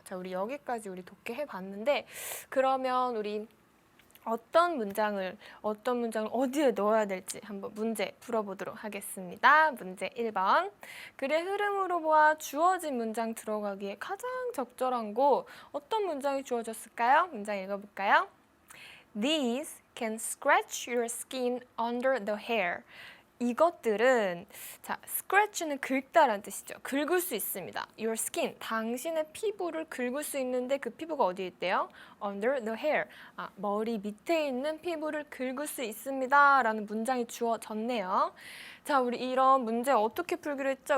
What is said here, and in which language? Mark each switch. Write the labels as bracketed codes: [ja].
[ko] 자, 우리 여기까지 우리 독해 해봤는데 그러면 우리 어떤 문장을 어디에 넣어야 될지 한번 문제 풀어보도록 하겠습니다. 문제 1번. 글의 흐름으로 보아 주어진 문장 들어가기에 가장 적절한 곳 어떤 문장이 주어졌을까요? 문장 읽어볼까요? [en] These can scratch your skin under the hair. [ko] 이것들은 자, scratch는 긁다라는 뜻이죠. 긁을 수 있습니다. [en] Your skin, [ko] 당신의 피부를 긁을 수 있는데 그 피부가 어디에 있대요? [en] Under the hair, [ko] 머리 밑에 있는 피부를 긁을 수 있습니다. 라는 문장이 주어졌네요. 자, 우리 이런 문제 어떻게 풀기로 했죠?